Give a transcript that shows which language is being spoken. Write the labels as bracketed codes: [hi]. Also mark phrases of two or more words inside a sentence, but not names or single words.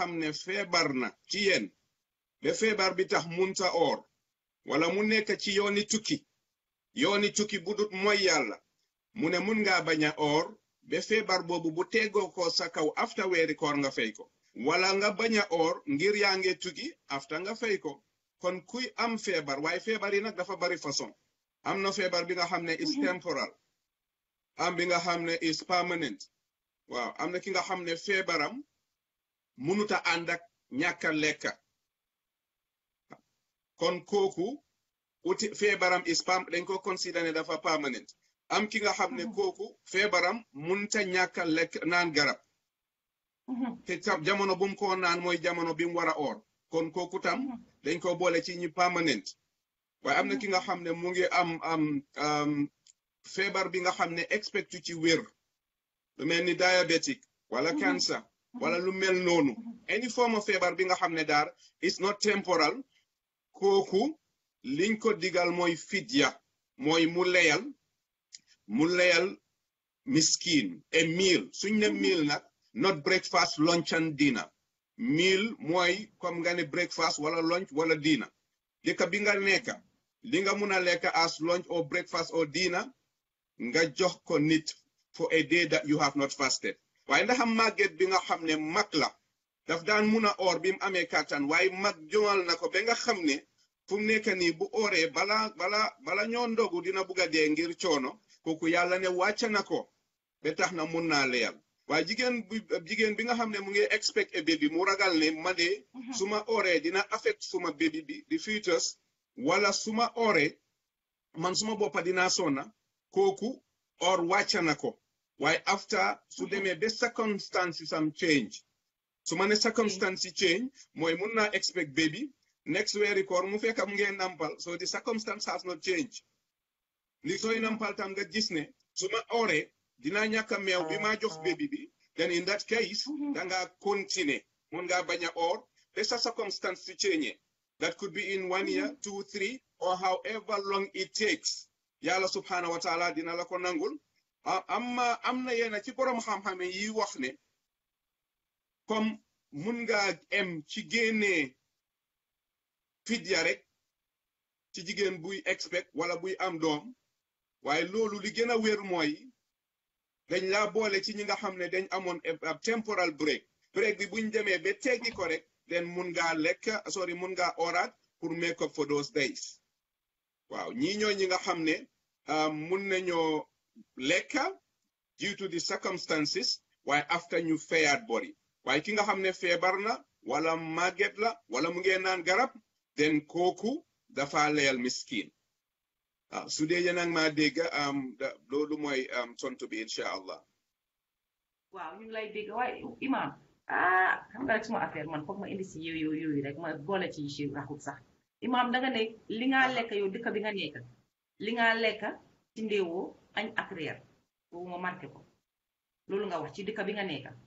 [wo] xam ne feebar na ci yéen ba feebar bi tax munta oor wala mu nekk ci yooni tukki bu dut mooy yàlla mu ne mun ngaa bañ a oor ba feebar boobu bu teggoo ko sa kaw afta weeri koor nga fay ko wala nga bañ a oor ngir yaa nge tukki afta nga fay ko kon kuy am feebar waaye feebar yi nag dafa bari façon am na feebar bi nga xam ne [en] is temporal [wo] am bi nga xam ne [en] is permanent [wo] waaw am na ki nga xam ne feebaram munuta ànd ak ñàkka lekka kon kooku feebaram dañ ko consider ne dafa permanent am ki nga xam ne kooku feebaram munta ñàkka lekk naan garab te tam jamono bu mu ko naan mooy jamono bi mu war a oor kon kooku tam dañ ko boole ci ñi permanent waaye am na ki nga xam ne mu ngi am feebar bi nga xam ne expectu ci wér lu mel ni diabetic wala cancer wala lu mel noonu [en] any form of [wo] feebar bi nga xam ne daar [en] is not temporal [wo] kooku liñ ko digal mooy fidya mooy mu leyal miskin [en] a meal [wo] suñ ne meal nag [en] not breakfast lunch and dinner meal [wo] mooy comme nga ne breakfast wala lunch wala dinner dëkk bi nga nekka li nga mun a lekk [en] as lunch or breakfast or dinner [wo] nga jox ko nit [en] for a day that you have not [wo] fasted waaye ndax màgget bi nga xam ne mag la daf daan mun a oor bi mu amee kàttan waaye mag joŋal na ko ba nga xam ne fu mu nekk nii bu ooree bala ñoo ndogu dina bugg a dee ngir coono kooku yàlla ne wàcc na ko ba tax na mun naa leyal waaye jigéen bi nga xam ne mu ngi [en] expect a baby [wo] mu ragal ne ma de suma ooree dina affect suma baby bi di fetus wala suma ooree man suma boppa dinaa sonna kooku or wàcc na ko waaye after su demee ba circumstances am change su ma ne [en] circumstances change [wo] mooy mun naa [en] expect baby next [wo] weeri koor mu fekk mu ngeen nampal [en] so the circumstance has not changed [wo] li sooy nampal tam nga gis ne su ma ooree dinaa ñàkk a meew bi maa jox baby bi [en] then in that case [wo] danga continuer mun ngaa bañ a oor ba sa circumstance su change [en] that could be in 1 year 2 3 or however long it takes [wo] yàlla [ar] subhanahu wa taala [wo] dina la ko nangul am na yéena ci borom xam-xam yi wax ne comme mun nga em ci génnee fidya rek ci jigéen buy expect wala buy am doom waaye loolu li gën a wér mooy dañ laa boole ci ñi nga xam ne dañ amoon ab [en] temporal break [wo] bi buñ demee ba teggi ko rek den mun ngaa mun ngaa oraat pour [en] make up for those days [wo] waaw ñii ñoo ñi nga xam ne mun nañoo lekka [en] due to the circumstances [wo] waaye after ñu feyaat bori waaye ki nga xam ne feebar na wala màgget la wala mu ngee naan garab den kooku dafa leyal miskin waaw su dee yéen a ngi maa dégg loolu mooy tontu bi [ar] incha allah. [wo] waaw ñu ngi lay dégg waaye imam xam nga rek suma affaire man foog ma indi si yooyu rek ma boole ci si raxut sax imam danga ne li nga lekk yow dëkk bi nga nekk li nga lekk ci ndéewoo añ ak reer boobu ma marqué ko loolu nga wax ci dëkk bi nga nekk.